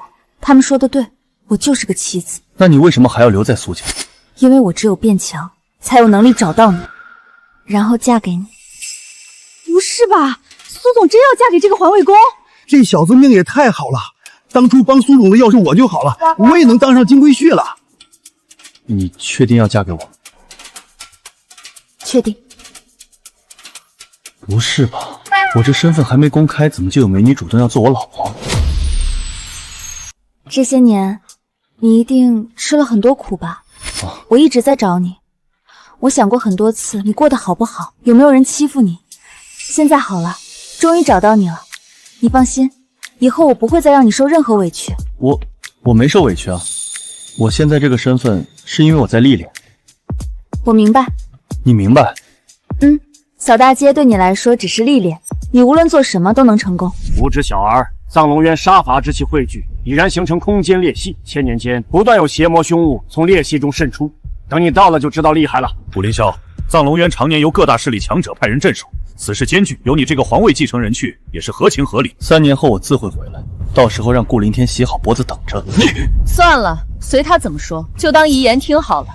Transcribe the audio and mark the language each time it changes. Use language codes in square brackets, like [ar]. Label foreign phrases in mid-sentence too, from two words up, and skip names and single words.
[zh] 他們說的對，我就是個棋子。那你為什麼還要留在蘇家？因為我只有變強，才有能力找到你，然後嫁給你。不是吧？蘇總真要嫁給這個環衛工？這小子命也太好了，當初幫蘇總的要是我就好了，我也能當上金龜婿了。你確定要嫁給我？確定。不是吧，我這身份還沒公開，怎麼就有美女主動要做我老婆？這些年你一定吃了很多苦吧？我一直在找你，我想過很多次你過得好不好，有沒有人欺負你。現在好了，終於找到你了。你放心，以後我不會再讓你受任何委屈。我沒受委屈啊，我現在這個身份是因為我在歷練。我明白。你明白？掃大街對你來說只是歷練，你無論做什麼都能成功。無知小兒，藏龍淵殺伐之氣匯聚，已然形成空間裂隙，千年间不断有邪魔凶物从裂隙中渗出。等你到了就知道厉害了。顾凌霄，藏龙渊常年由各大势力强者派人镇守，此事艰巨，由你这个皇位继承人去也是合情合理。 3年后我自会回来，到时候让顾凌天洗好脖子等着。算了，随他怎么说，就当遗言听好了。